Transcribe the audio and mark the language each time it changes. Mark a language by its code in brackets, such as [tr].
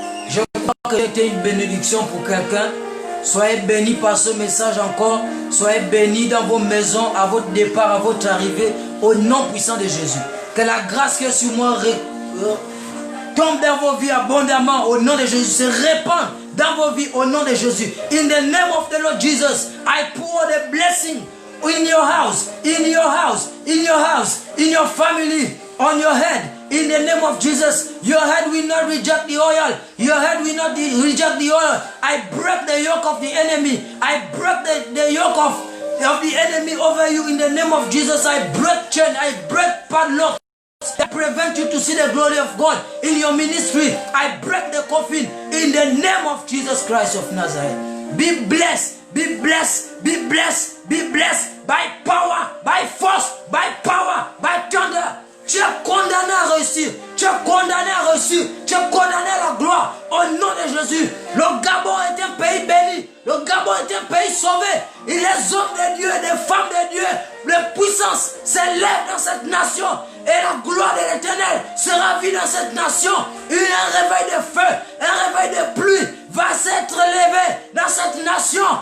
[fr] Je crois que c'était une bénédiction pour quelqu'un. Soyez bénis par ce message encore. Soyez bénis dans vos maisons, à votre départ, à votre arrivée, au nom puissant de Jésus. Que la grâce qui est sur moi tombe dans vos vies abondamment au nom de Jésus. Se répand dans vos vies au nom de Jésus. [en] In the name of the Lord Jesus, I pour the blessing in your house, in your house, in your house, in your family, on your head. In the name of Jesus, your head will not reject the oil. Your head will not reject the oil. I break the yoke of the enemy. I break the yoke of the enemy over you in the name of Jesus. I break chain. I break padlock that prevent you to see the glory of God in your ministry. I break the coffin in the name of Jesus Christ of Nazareth. Be blessed, be blessed, be blessed, be blessed by power, by force, by power, by thunder. [fr] Tu es condamné à réussir. Tu es condamné à réussir. Tu es condamné à la gloire. Au nom de Jésus. Le Gabon est un pays béni. Le Gabon est un pays sauvé. Et les hommes de Dieu, les femmes de Dieu, les puissances s'élèvent dans cette nation. Et la gloire de l'Éternel sera vue dans cette nation. Il y a un réveil de feu, un réveil de pluie va s'être levé dans cette nation.